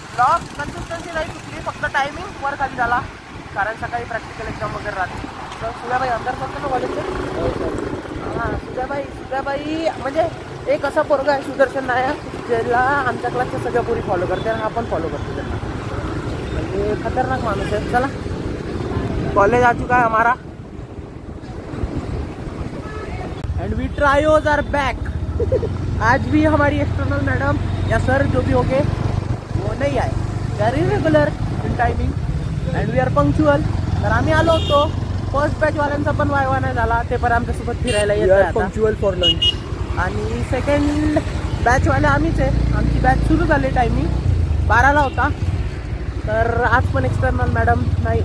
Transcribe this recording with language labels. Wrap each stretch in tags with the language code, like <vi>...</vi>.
<mr>Blog consistency नाही चुकली, फक्त टायमिंग वर खाली झाला. कारण सकाळी प्रॅक्टिकल एक्झाम वगैरे राहते. तर सुद्याबाई अंदर करतो ना कॉलेजचे. हां सुद्याबाई म्हणजे एक असा पोरगा आहे सुदर्शन नायक, ज्याला आमच्या क्लासच्या सगळ्या पोरी फॉलो करते आणि हा पण फॉलो करतो त्यांना. म्हणजे खतरनाक माणूस आहे.</mr> <hi>चला कॉलेज आ चुका है हमारा</hi> <en>And we trios are back.</en> <hi>आज भी हमारी एक्सटर्नल मैडम या सर जो भी होंगे वो नहीं आए.</hi> <en>We are irregular in timing and we are punctual.</en> <mr>तर आम्ही आलो होतो. फर्स्ट बॅच वाल्यांचा पण वायवा नाही झाला. ते पण आमच्यासोबत फिरायला येत</mr> <en>Punctual for lunch.</en> <mr>आणि सेकंड बॅचवाले आम्हीच आहे. आमची बॅच सुरू झाली. टायमिंग 12ला होता. तर आज पण एक्सटर्नल मॅडम नाही.</mr>